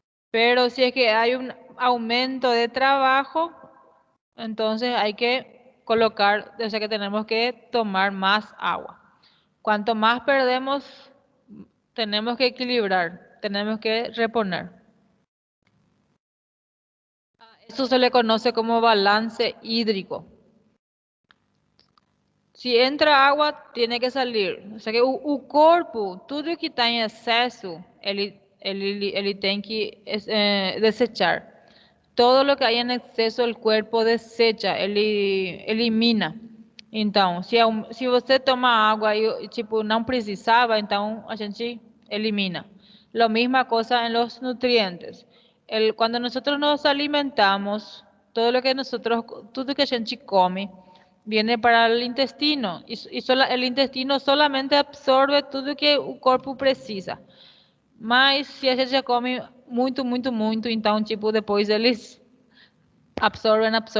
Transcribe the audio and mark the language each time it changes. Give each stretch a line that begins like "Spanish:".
Spanish: Pero si es que hay un aumento de trabajo, entonces hay que colocar, o sea que tenemos que tomar más agua. Cuanto más perdemos, tenemos que equilibrar, tenemos que reponer. Eso se le conoce como balance hídrico.
Portuguese: Se entra água, tem que sair. Só que o corpo, tudo que está em excesso, ele tem que desechar. Todo o que há em excesso, o corpo desecha, ele elimina. Então, se você toma água e tipo não precisava, então a gente elimina.
Spanish: La misma cosa en los nutrientes. Cuando nosotros nos alimentamos, todo que a gente come, viene para el intestino y el intestino solamente absorbe todo que el cuerpo precisa.
Portuguese: Mas se a gente come muito, então tipo depois eles absorben.